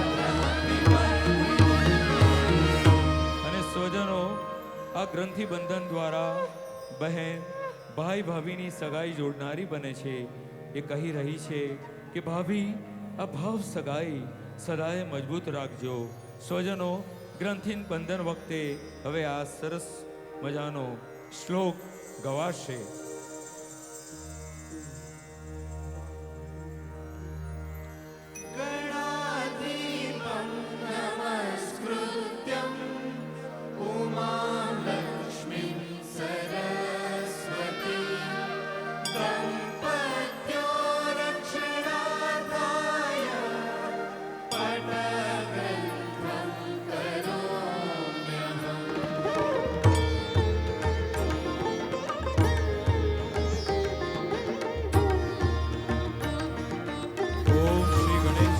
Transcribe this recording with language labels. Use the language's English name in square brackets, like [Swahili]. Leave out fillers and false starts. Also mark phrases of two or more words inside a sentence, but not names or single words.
[Gujarati] અને સ્વજનો, આ ગ્રંથિ બંધન દ્વારા બહેન ભાઈ ભાભીની સગાઈ જોડનારી બને છે. એ કહી રહી છે કે ભાભી, આ ભાવ સગાઈ સદાય મજબૂત રાખજો. સ્વજનો, ગ્રંથિ બંધન વખતે હવે આ સરસ મજાનો શ્લોક ગવાશે. [Sanskrit] गणाधिपं नमस्कृत्यं उमां लक्ष्मीं सरस्वतीं दम्पत्यो रक्षणार्थाय पठग्रन्थं करोम्यहम्. [Gujarati] ઓમ શ્રી ગણેશ.